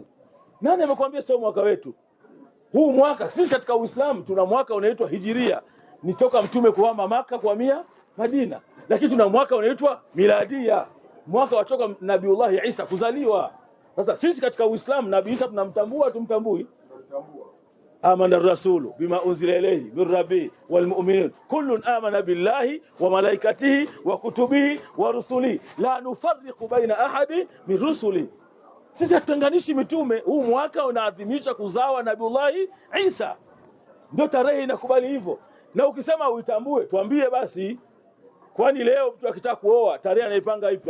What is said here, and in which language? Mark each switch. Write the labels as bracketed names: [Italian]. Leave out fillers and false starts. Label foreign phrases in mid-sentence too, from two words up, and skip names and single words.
[Swahili] Nani amekwambia sio mwaka wetu? Huu mwaka sisi katika Uislamu tuna mwaka unaitwa Hijiria. Ni toka mtume kuhama Maka kuhamia Madina. Lakini tuna mwaka unaitwa Miladia. Mwaka watoka Nabiullah Isa kuzaliwa. Sasa sisi katika Uislamu Nabii Isa tunamtambua tumtambui? [Arabic] آمن الرسول بما أنزل إليه من ربه والمؤمنون كل آمن بالله وملائكته وكتبه ورسله لا نفرق بين أحد من رسله. [Swahili] Sisi hatutenganishi mitume. Huu mwaka unaadhimisha kuzawa Nabiullah Isa, ndio tarehe inakubali hivyo. Na ukisema uitambue tuambie basi, kwani leo mtu akitaka kuoa tarehe anaipanga ipi?